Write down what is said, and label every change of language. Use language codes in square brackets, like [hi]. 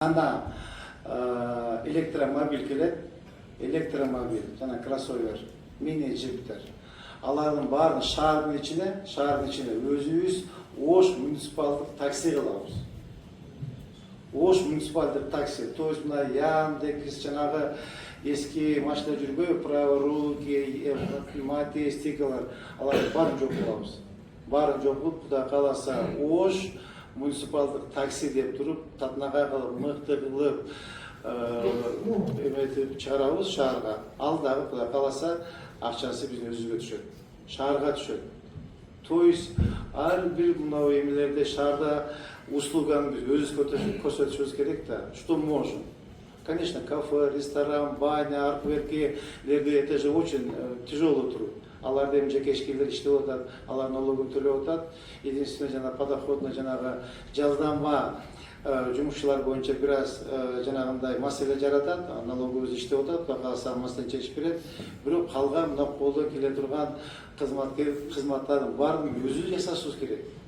[ky] Анда электромобиль келет, электромобиль, жана кроссовер, мини джиптер. Алардын баарын шаардын ичине өзүбүз Ош муниципалдык такси кылабыз. Ош муниципалдык такси, то есть мына Яндекс, жанагы эски машина жүрбөй, праворуки, мати, стикалар, аларды баарын жок кылабыз. Баарын жок кылып, Кудай кааласа, Ош муниципалдык такси деп туруп, татнагай кылып, мыкты кылып, эметип чыгарабыз шаарга. Ал дагы Кудай кааласа акчасы биздин өзүбүзгө түшөт. Шаарга түшөт. То есть ар бир мына эмелерде шаарда услуганы биз өзүбүз көрсөтүшүбүз керек да. [ru] Что можем? Конечно, кафе, ресторан, баня, аркверкилерде это же очень тяжело труд. [ky] Алар эми жеке ишкерлер иштеп атат, алар налогун төлөп атат. Единственное, жана подоходный жанагы жалданма жумушчулар боюнча бир аз жанагындай маселе жаратат, налогубуз иштеп атат, Кудай кааласа маселени чечип берет. Бирок калган мына колдон келе турган кызматтардын баарын өзүбүз жасашыбыз керек.